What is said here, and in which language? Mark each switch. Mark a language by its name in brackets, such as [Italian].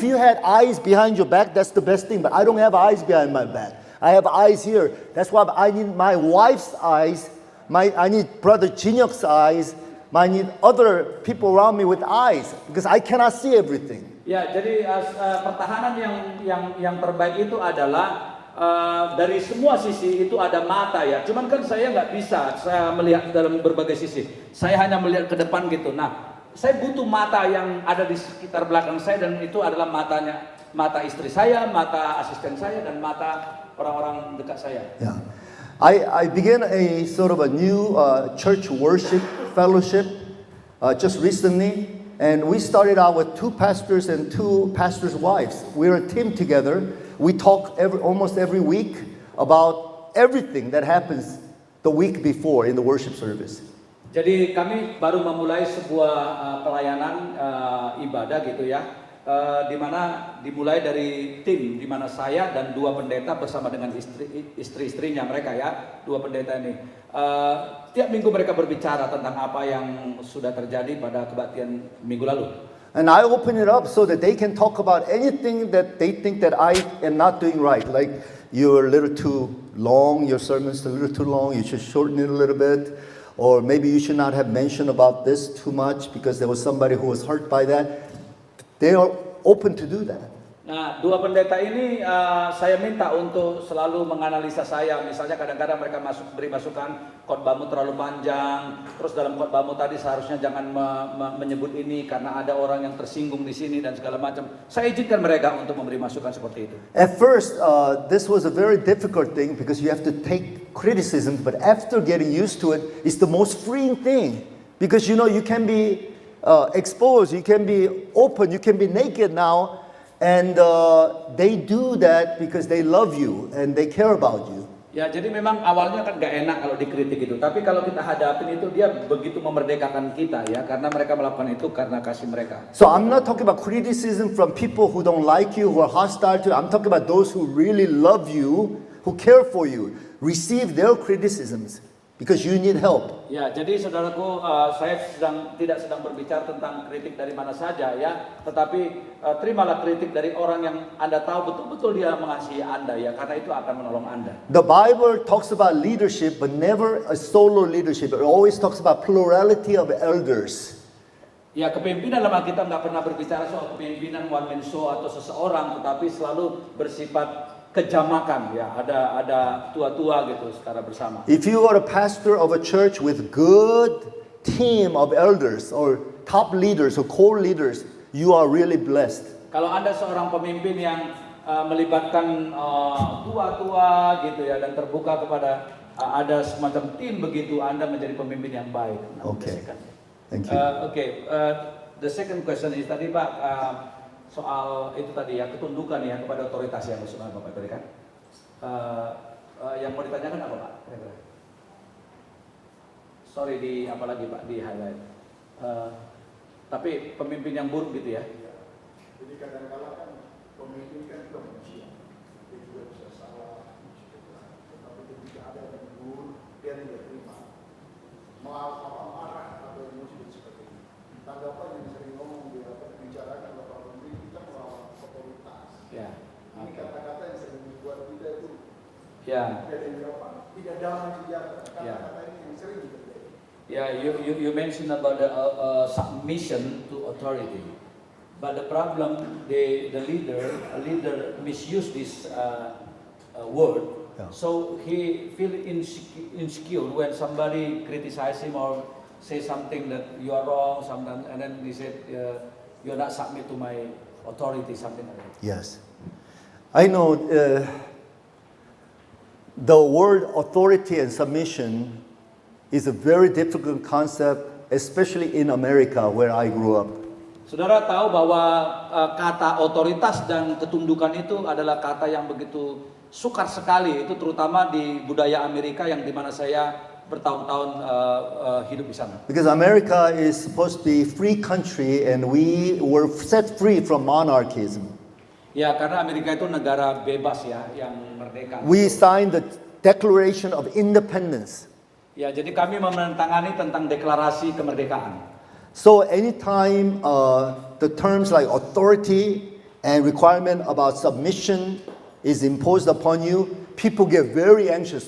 [English] If you had eyes behind your back, that's the best thing. But I don't have eyes behind my back. I have eyes here. That's why I need my wife's eyes. I need Brother Jinyok's eyes. I need other people around me with eyes because I cannot see everything. [Indonesian] Ya, jadi pertahanan yang terbaik itu adalah dari semua sisi itu ada mata ya. Cuman kan saya nggak bisa saya melihat dalam berbagai sisi. Saya hanya melihat ke depan gitu. Nah, saya butuh mata yang ada di sekitar belakang saya, dan itu adalah mata istri saya, mata asisten saya, dan mata orang-orang dekat saya. [English] Yeah. I began a sort of a new church worship fellowship just recently, and we started out with 2 pastors and 2 pastors' wives. We're a team together. We talk almost every week about everything that happens the week before in the worship service. [Indonesian] Jadi kami baru memulai sebuah pelayanan ibadah gitu ya. Di mana dimulai dari tim, di mana saya dan 2 pendeta bersama dengan istri-istrinya mereka ya, 2 pendeta ini. Tiap minggu mereka berbicara tentang apa yang sudah terjadi pada kebaktian minggu lalu. [English] And I open it up so that they can talk about anything that they think that I am not doing right. Like you're a little too long, your sermon's a little too long, you should shorten it a little bit. Or maybe you should not have mentioned about this too much because there was somebody who was hurt by that. They are open to do that. [Indonesian] Nah, dua pendeta ini saya minta untuk selalu menganalisa saya. Misalnya kadang-kadang mereka beri masukan, khotbahmu terlalu panjang. Terus dalam khotbahmu tadi seharusnya jangan menyebut ini karena ada orang yang tersinggung di sini dan segala macam. Saya izinkan mereka untuk memberi masukan seperti itu. [English] At first, this was a very difficult thing because you have to take criticism. But after getting used to it, it's the most freeing thing because you know you can be exposed, you can be open, you can be naked now. And they do that because they love you and they care about you. [Indonesian] Ya, jadi memang awalnya kan gak enak kalau dikritik itu. Tapi kalau kita hadapin itu, dia begitu memerdekakan kita ya. Karena mereka melakukan itu karena kasih mereka. [English] So I'm not talking about criticism from people who don't like you, who are hostile to you. I'm talking about those who really love you, who care for you. Receive their criticisms because you need help. [Indonesian] Ya, jadi saudaraku, saya tidak sedang berbicara tentang kritik dari mana saja ya, tetapi terimalah kritik dari orang yang Anda tahu betul-betul dia mengasihi Anda ya, karena itu akan menolong Anda. [English] The Bible talks about leadership, but never a solo leadership. It always talks about plurality of elders. [Indonesian] Ya, kepemimpinan dalam Alkitab nggak pernah berbicara soal kepemimpinan [English] one man show [Indonesian] atau seseorang, tetapi selalu bersifat kejamakan ya, ada tua-tua gitu secara bersama. [English] If you are a pastor of a church with good team of elders or top leaders or core leaders, you are really blessed. [Indonesian] Kalau Anda seorang pemimpin yang melibatkan tua-tua gitu ya dan terbuka kepada ada semacam tim begitu, Anda menjadi pemimpin yang baik. [English] Okay. Thank you. The second question is [Indonesian] tadi Pak, soal itu tadi ya, ketundukan ya kepada otoritas yang maksudnya Bapak tadi kan. Yang mau ditanyakan apa Pak? Kira-kira. Sorry di apa lagi Pak, di highlight. Tapi pemimpin yang buruk gitu ya. Jadi kadang-kadang kan pemimpin kan juga manusia, dia juga bisa salah, tapi ketika ada yang buruk, dia tidak terima. Marah atau emosi seperti ini. Tanggapan yang sering ngomong dibicarakan Bapak Menteri, kita melawan otoritas. Ya. Ini kata-kata yang sering dibuat kita itu. Ya. Tidak damai sejarah. Kata-kata ini yang sering terjadi. [English] Yeah, you mentioned about the submission to authority, but the problem the leader misuse this word, so he feel insecure when somebody criticize him or say something that you are wrong, sometimes, and then he said you're not submit to my authority, something like that. Yes, I know the word authority and submission is a very difficult concept, especially in America where I grew up. [Indonesian] Saudara tahu bahwa kata otoritas dan ketundukan itu adalah kata yang begitu sukar sekali, itu terutama di budaya Amerika yang dimana saya bertahun-tahun hidup di sana. [English] Because America is supposed to be a free country and we were set free from monarchism. [Indonesian] Ya, karena Amerika itu negara bebas ya, yang merdeka. [English] We signed the Declaration of Independence. [Indonesian] Ya, jadi kami menandatangani tentang deklarasi kemerdekaan. [English] So anytime the terms like authority and requirement about submission is imposed upon you, people get very anxious.